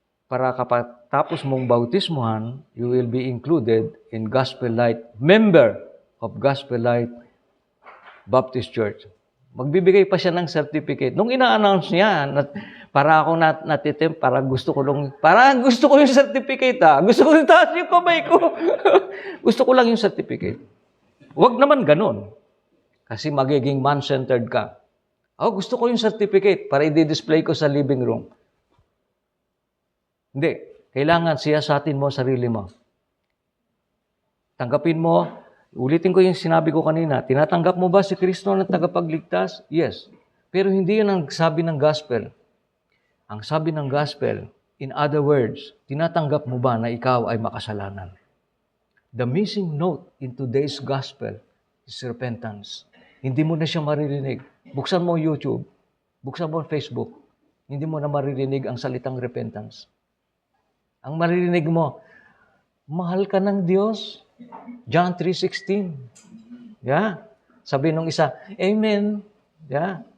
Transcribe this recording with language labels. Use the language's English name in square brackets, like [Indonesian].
[Filipino] Para kapag tapos mong bautismuhan, [English] you will be included in Gospel Light, member of Gospel Light Baptist Church. [Filipino] Magbibigay pa siya ng certificate. Nung ina-announce niya, para ako natitim, para gusto ko yung certificate Gusto ko yung taas yung kamay ko. Gusto ko lang yung certificate. Huwag naman ganun. Kasi magiging man-centered ka. Gusto ko yung certificate para i-display ko sa living room. Hindi. Kailangan siyasatin mo sarili mo. Tanggapin mo. Ulitin ko yung sinabi ko kanina. Tinatanggap mo ba si Kristo na tagapagligtas? Yes. Pero hindi yun ang sabi ng gospel. Ang sabi ng gospel, [English] in other words, [Filipino] tinatanggap mo ba na ikaw ay makasalanan? [English] The missing note in today's gospel is repentance. [Filipino] Hindi mo na siya maririnig. Buksan mo YouTube, buksan mo Facebook, hindi mo na maririnig ang salitang repentance. Ang maririnig mo, mahal ka ng Diyos. John 3:16. Yeah. Sabi nung isa, Amen. Yeah.